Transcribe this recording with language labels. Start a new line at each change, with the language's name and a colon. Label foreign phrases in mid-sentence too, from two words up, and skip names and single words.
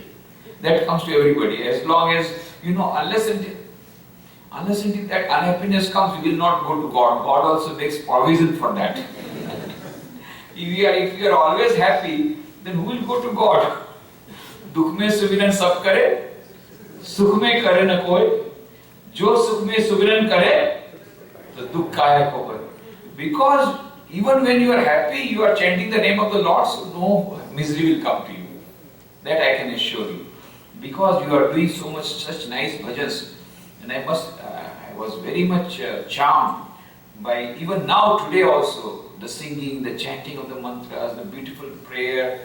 English: That comes to everybody. As long as, unless until that unhappiness comes, we will not go to God. God also makes provision for that. If we are always happy, then who will go to God?
Hindi: दुख में सुमिरन सब करे, सुख में करे न कोई. जो सुख में सुमिरन करे, तो दुख काया को करे.
English: Because even when you are happy, you are chanting the name of the Lord, so no misery will come to you. That I can assure you. Because you are doing so much, such nice bhajans. And I was very much charmed by, even now today also, the singing, the chanting of the mantras, the beautiful prayer.